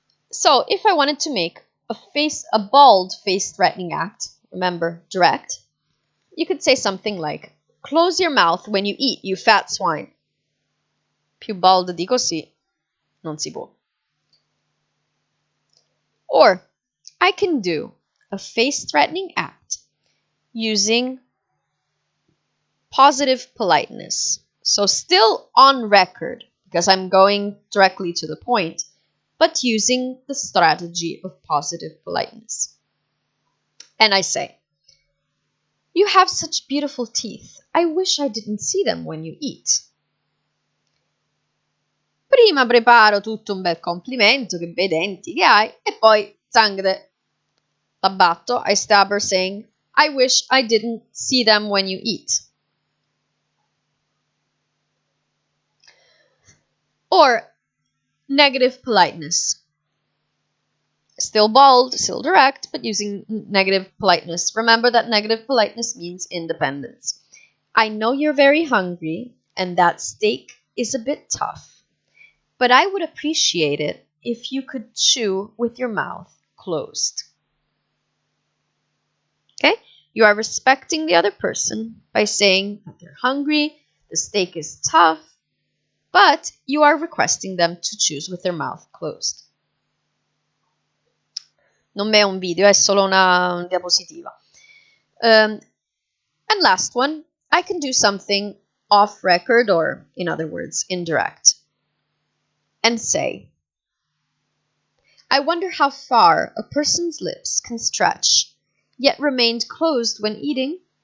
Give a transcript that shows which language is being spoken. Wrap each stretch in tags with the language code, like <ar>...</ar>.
<en>So if I wanted to make a bald face-threatening act, remember, direct, you could say something like, close your mouth when you eat, you fat swine.</en> <it>Più baldo di così non si può.</it> <en>Or I can do a face-threatening act using positive politeness. So still on record, because I'm going directly to the point, but using the strategy of positive politeness. And I say, you have such beautiful teeth. I wish I didn't see them when you eat.</en> <it>Prima preparo tutto un bel complimento, che bei denti che hai, e poi zangde. L'abbatto,</it> <en>I stab her saying, I wish I didn't see them when you eat. Or negative politeness. Still bold, still direct, but using negative politeness. Remember that negative politeness means independence. I know you're very hungry, and that steak is a bit tough, but I would appreciate it if you could chew with your mouth closed. Okay? You are respecting the other person by saying that they're hungry, the steak is tough, but you are requesting them to chew with their mouth closed.</en> <it>Non è un video, è solo una diapositiva.</it> <en>And last one, I can do something off record, or in other words, indirect, and say, I wonder how far a person's lips can stretch, yet remained closed when eating.</en>